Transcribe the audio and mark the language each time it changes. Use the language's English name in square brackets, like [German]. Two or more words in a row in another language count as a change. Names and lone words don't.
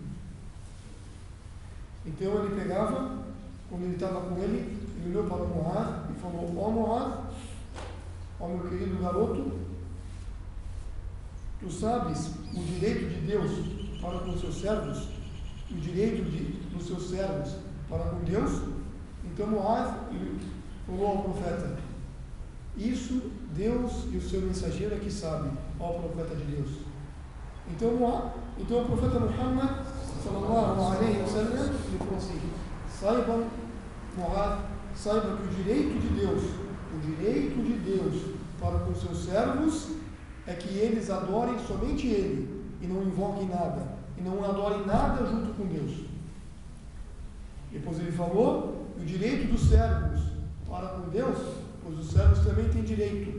[Portuguese] Então ele pegava, quando ele estava com ele olhou para o Mu'adh e falou, ó Mu'adh, ó meu querido garoto, tu sabes o direito de Deus para com seus servos, o direito dos seus servos para com Deus? Então Mu'adh falou ao profeta, isso Deus e o seu mensageiro é que sabem, ó profeta de Deus. Então o profeta Muhammad [Arabic] صلى الله عليه وسلم [Portuguese] ele falou assim, saibam, Mu'adh, saiba que o direito de Deus para com seus servos é que eles adorem somente Ele e não invoquem nada, e não adorem nada junto com Deus. Depois ele falou, o direito dos servos para com Deus, pois os servos também têm direito.